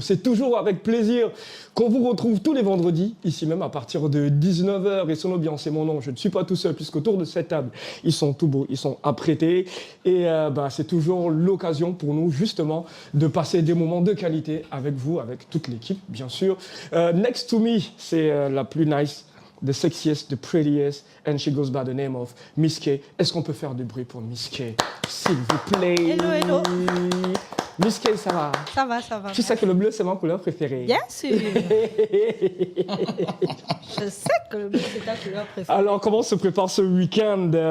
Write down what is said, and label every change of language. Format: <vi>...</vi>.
<fr>C'est toujours avec plaisir qu'on vous retrouve tous les vendredis, ici même à partir de 19h. Et Sonobian, c'est mon nom, je ne suis pas tout seul puisqu'autour de cette table, ils sont tout beaux, ils sont apprêtés. Et c'est toujours l'occasion pour nous justement de passer des moments de qualité avec vous, avec toute l'équipe bien sûr.</fr> <en>Next to me,</en> <fr>c'est la plus nice,</fr> <en>the sexiest, the prettiest, and she goes by the name of Miss K.</en> <fr>Est-ce qu'on peut faire du bruit pour Miss K, s'il vous plaît?</fr> <en>Hello, hello.</en> <fr>Miss K, ça va? Ça va, ça va. Tu sais que le bleu, c'est ma couleur préférée. Bien sûr. Je sais que le bleu, c'est ta couleur préférée. Alors, comment se prépare ce week-end?</fr>